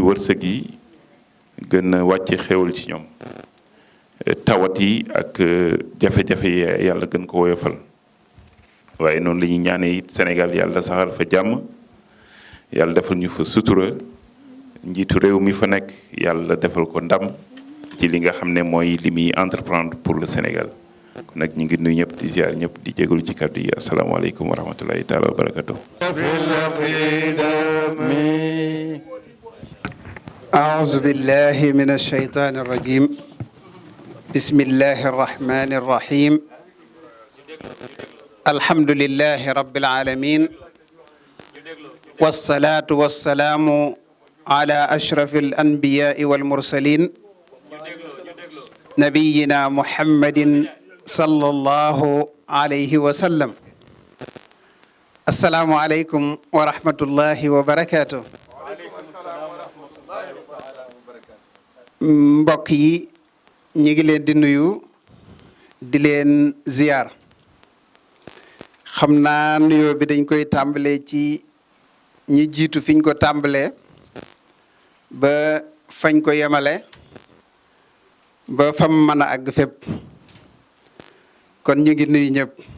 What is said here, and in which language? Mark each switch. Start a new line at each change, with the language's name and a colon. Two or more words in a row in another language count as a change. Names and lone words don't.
Wolof: wërsëg yi gën a wàcce xéwal ci ñoom tawat yi ak jafe-jafe yi yàlla gën ko woyofal waaye noonu la ñuy ñaanee it Sénégal yàlla saxal fa jàmm yàlla defal ñu fa sutura njiitu réew mi fa nekk yàlla defal ko ndam ci li nga xam ne mooy li muy
French: entreprendre pour le Sénégal
Wolof: kon nag ñu ngi nuyu ñëpp di ziar ñëpp di jégalu ci kàddu yi
Arabic: السلام عليكم ورحمة الله تعالى وبركاته. أعوذ بالله من الشيطان الرجيم بسم الله الرحمن الرحيم الحمد لله رب العالمين والصلاة والسلام على أشرف الأنبياء والمرسلين نبينا محمد صلى الله عليه وسلم السلام عليكم ورحمة الله وبركاته
Wolof: mbokk yi ñi ngi leen di nuyu di leen ziyaar xam naa nuyoo bi dañ koy tàmbalee ci ñi jiitu fiñ ko tàmbalee ba fañ ko yemale ba fam mën a àgg fépp kon ñu ngi nuyu ñëpp